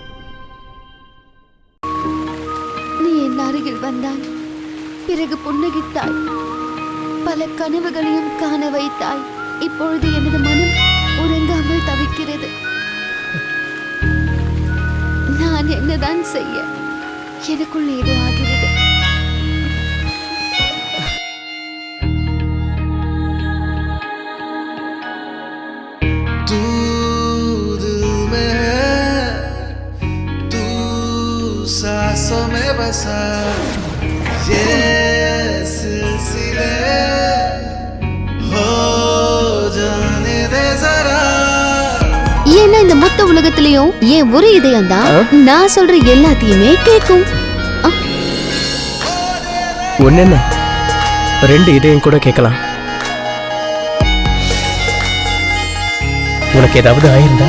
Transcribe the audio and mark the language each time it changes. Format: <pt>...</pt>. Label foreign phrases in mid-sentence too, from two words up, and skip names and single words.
<ta>நீ என் அருகில் வந்தாய், பிறகு புன்னகித்தாய், பல கனவுகளையும் காண வைத்தாய். இப்பொழுது எனது மனம் உறங்காமல் தவிக்கிறது. நான் என்னதான் செய்ய? எனக்குள் ஏதோ ஆகிறது.</ta> <hi>सांसों में बसा ये सिलसिले हो जाने दे जरा.</hi> <ta>ஏன்னா இந்த மொத்த உலகத்திலயும் ஏன் ஒரு இதயம் தான் நான் சொல்ற எல்லாத்தையுமே கேட்கும். ஒன்னு ரெண்டு இதயம் கூட கேட்கலாம். உனக்கு ஏதாவது ஆயிருந்தா?</ta>